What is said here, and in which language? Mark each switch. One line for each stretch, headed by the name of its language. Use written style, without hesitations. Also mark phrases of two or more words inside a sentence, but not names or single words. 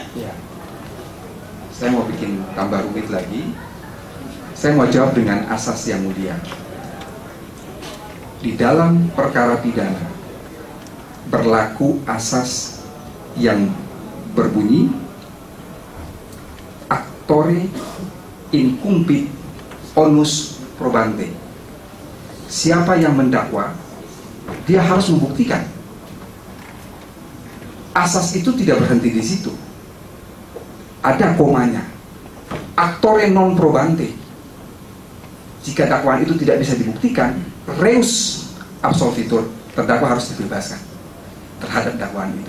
Indonesian: Ya. Saya mau bikin tambah rumit lagi. Saya mau jawab dengan asas yang mulia. Di dalam perkara pidana berlaku asas yang berbunyi
Latin: actore incumbit onus probante.
Indonesian: Siapa yang mendakwa, dia harus membuktikan asas itu tidak berhenti di situ. Ada komanya.
Latin: Actore non probante.
Indonesian: Jika dakwaan itu tidak bisa dibuktikan,
Latin: reus absolvitur,
Indonesian: terdakwa harus dibebaskan terhadap dakwaan itu.